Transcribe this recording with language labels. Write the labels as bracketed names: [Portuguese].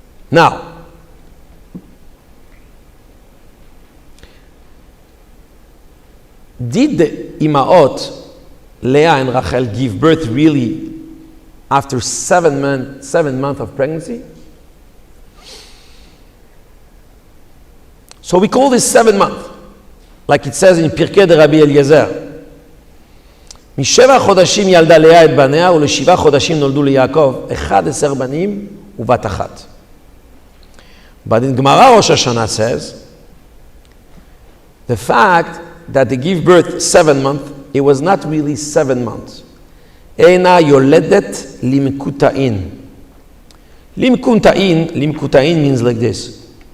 [English] Now, did the Imaot, Leah and Rachel, give birth really after 7 months of pregnancy? So we call this 7 months, like it says in Pirkei de Rabbi Eliezer. [Hebrew] משבע חודשים ילדה לאה את בניה ולשבעה חודשים נולדו ליעקב 11 בנים ובת אחת. [English] But in Gemara Rosh Hashanah says, the fact that they give birth 7 months, it was not really 7 months. [Hebrew] Eina yoledet limkuta'in. [English] Limkuta'in means like this.